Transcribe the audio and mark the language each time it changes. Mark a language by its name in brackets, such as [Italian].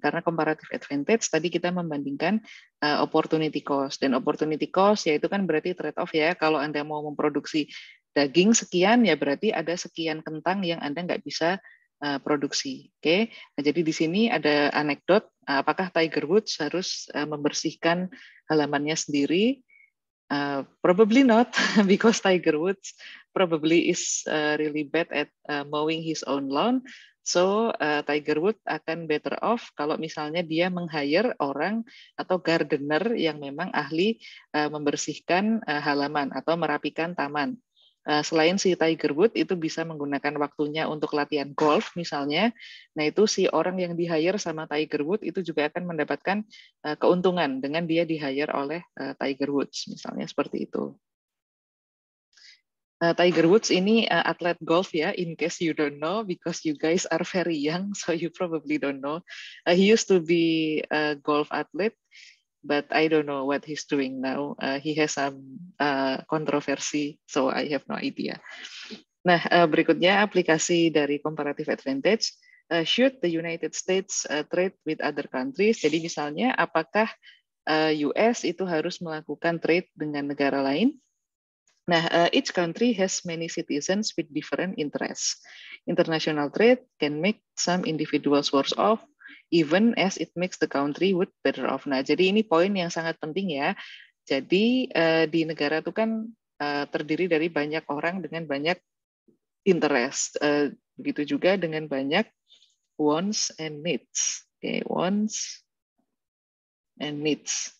[Indonesian] Karena comparative advantage tadi kita membandingkan opportunity cost, dan opportunity cost yaitu kan berarti trade off ya. Kalau Anda mau memproduksi daging sekian ya berarti ada sekian kentang yang Anda nggak bisa produksi. Oke. Nah, jadi di sini ada anekdot, apakah Tiger Woods harus membersihkan halamannya sendiri? [English] Probably not, because Tiger Woods probably is really bad at mowing his own lawn. [Indonesian] So Tiger Woods akan better off kalau misalnya dia meng-hire orang atau gardener yang memang ahli membersihkan halaman atau merapikan taman. Selain si Tiger Woods itu bisa menggunakan waktunya untuk latihan golf misalnya, nah itu si orang yang di-hire sama Tiger Woods itu juga akan mendapatkan keuntungan dengan dia di-hire oleh Tiger Woods, misalnya seperti itu. [English] Tiger Woods [Indonesian] ini atlet golf ya, [English] in case you don't know, because you guys are very young, so you probably don't know. He used to be a golf athlete, but I don't know what he's doing now. He has some controversy, so I have no idea. [Indonesian] Nah, berikutnya aplikasi dari comparative advantage. [English] Should the United States trade with other countries? [Indonesian] Jadi misalnya, apakah US itu harus melakukan trade dengan negara lain? [English] Nah, each country has many citizens with different interests. International trade can make some individuals worse off, even as it makes the country would better off. [Indonesian] Nah, jadi ini poin yang sangat penting ya. Jadi di negara itu kan terdiri dari banyak orang dengan banyak interest. Begitu juga dengan banyak wants and needs. [English] Okay, wants and needs.